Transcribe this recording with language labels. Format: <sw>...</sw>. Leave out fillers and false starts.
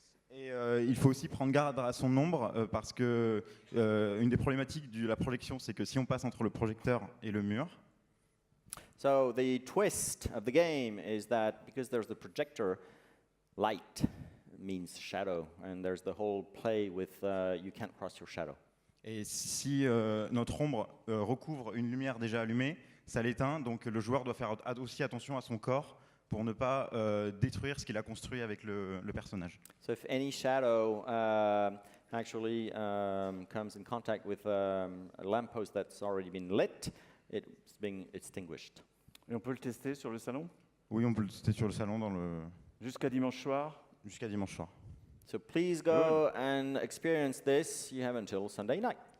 <fr>Et il faut aussi prendre garde à son nombre parce que une des problématiques de la projection, c'est que si on passe entre le projecteur et le mur,</fr> <en>So the twist of the game is that because there's the projector, light means shadow, and there's the whole play with you can't cross your shadow.</en> <fr>et si notre ombre recouvre une lumière déjà allumée, ça l'éteint, donc le joueur doit faire aussi attention à son corps pour ne pas détruire ce qu'il a construit avec le personnage.</fr> <en>So if any shadow actually comes in contact with a lamppost that's already been lit, it's being extinguished.</en> <fr>Et on peut le tester sur le salon Oui, on peut le tester sur le salon jusqu'à dimanche soir. Jusqu'à dimanche soir.</fr> <en>So please go and experience this. You have until Sunday night.</en>